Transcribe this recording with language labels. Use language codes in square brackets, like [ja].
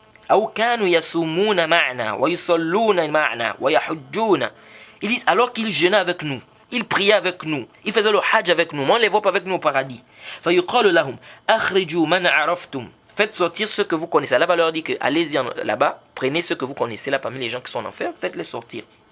[ar] أو كانوا يصومون معنا ويصلون معنا ويحجون. [fr] Ils disent alors qu'ils jeûnaient avec nous, ils priaient avec nous, ils faisaient le hajj avec nous, mais on ne les voit pas avec nous au paradis. [ar] فيقال لهم أخرجوا من عرفتم. [fr] Faites sortir ceux que vous connaissez. Allah va leur dire que allez-y là-bas, prenez ceux que vous connaissez là parmi les gens qui sont en enfer, faites-les sortir.